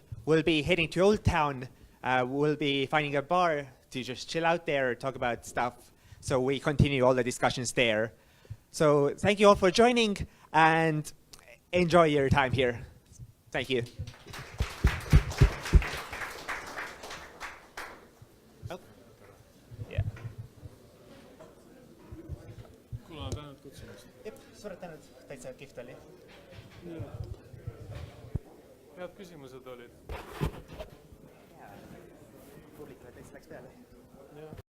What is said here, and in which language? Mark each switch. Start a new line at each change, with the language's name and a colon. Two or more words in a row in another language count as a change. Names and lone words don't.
English: we'll be heading to Old Town. We'll be finding a bar to just chill out there, talk about stuff. So we continue all the discussions there. So thank you all for joining, and enjoy your time here. Thank you. Oh. Yeah.
Estonian: Suured tänud, täitsa kihvt oli. Head küsimused olid. Publikule täitsa läks peale.